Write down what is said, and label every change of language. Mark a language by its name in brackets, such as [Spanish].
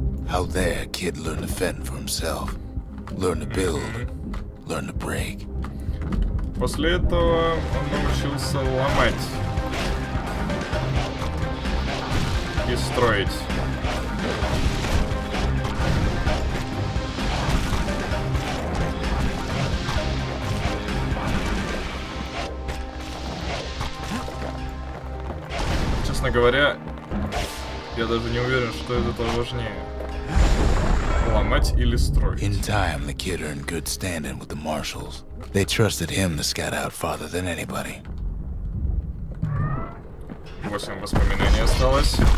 [English] Out there, kid learned to fend for himself. Learn to build. Learn to break. [Russian] После этого он научился ломать и строить. Честно говоря, я даже не уверен, что из этого важнее. Ломать или строить. [English] In time, the kid earned good standing with the marshals. They trusted him to scout out farther than anybody. [Russian] 8 воспоминаний осталось.